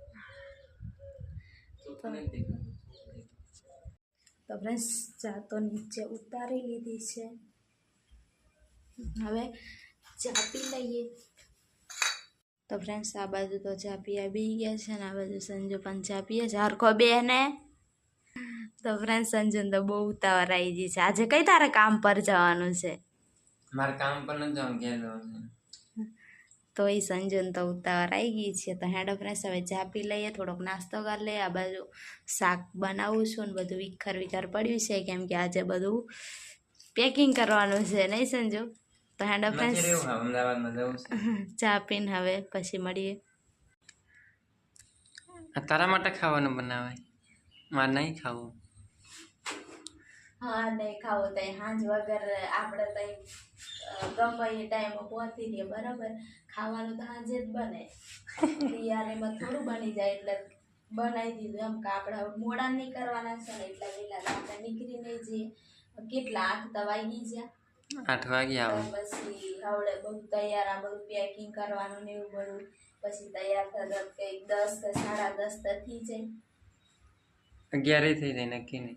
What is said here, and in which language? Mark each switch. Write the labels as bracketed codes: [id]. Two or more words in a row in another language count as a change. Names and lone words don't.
[gu] તો ફ્રેન્ડ્સ ચા તો નીચે ઉતારી લીધી છે, હવે ચા પી લઈએ। તો ફ્રેન્ડ્સ આ બાજુ તો ચા [hi] पीया बी गया है [gu] ને આ બાજુ સંજુ પણ ચા પીએ છે। હરખો બેને તો ફ્રેન્ડ્સ સંજુ તો બહુત ઉતાવળ આઈ ગઈ છે। આજ કઈ તારે કામ પર જવાનું છે? મારે કામ પર ન જાઉં ઘરે જવાનું છે। તો ઈ સંજુ તો ઉતાવળ આઈ ગઈ છે। તો હેડો ફ્રેન્ડ્સ હવે ચા પી લઈએ, થોડોક નાસ્તો કર લે। આ બાજુ શાક બનાવું છું ને બધું વિખર વિખર પડ્યું છે કેમ કે આજે બધું પેકિંગ કરવાનું છે નહીં સંજુ। તો હેડો ફ્રેન્ડ્સ અમદાવાદ મેં જાઉં છે ચા પીને હવે પછી મળીએ। તારા માટે ખાવાનું બનાવે મારે નહીં ખાવું। હાં નહીં ખાવો તો હાંજ વગર આપણે તો ગમે એ ટાઇમ પહોંચી રહીએ બરાબર। ખાવાનું તો હાંજે જ બને તૈયારીમાં થોડું બની જાય એટલે બનાવી દીધું એમ કે આપણે મોડા નહીં કરવાના છે ને એટલે વેળા આપણે નીકળી નહીં જઈએ। કેટલા 8 તો વાગી ગયા। 8 વાગે આવો પછી હવડે બધું તૈયાર આ બધું પેકિંગ કરવાનું ને એવું બધું પછી તૈયાર થતા કંઈક 10 કે 10:30 તો થઈ જાય। 11 થઈ જાય નક્કી નહીં